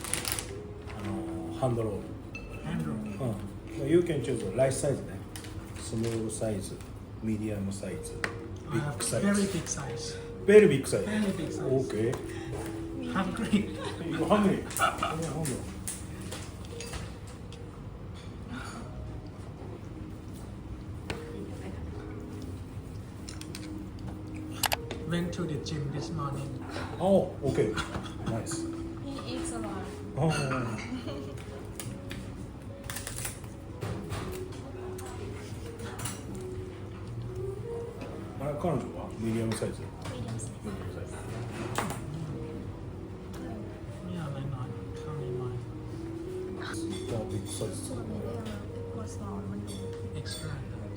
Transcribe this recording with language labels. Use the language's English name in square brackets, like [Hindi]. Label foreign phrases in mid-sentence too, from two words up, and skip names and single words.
[Japanese] ハンドロール。 [Thai] แอนดรู [English] うん。You can choose large size ね。 small size, medium size, big si very ズ。 big size Very big size. very big size Okay. hungry You hungry? Yeah, hungry. went to the gym this morning Oh, okay. Nice. He eats a lot. Oh. [Japanese] あれ彼女は [English] medium size. Medium size. medium size. [Thai] เนี่ยน้อยๆข้างนี้น้อย [Japanese] じゃあ [English] big size. [Thai] ส่วน medium ตัว small มันดู [English] extra large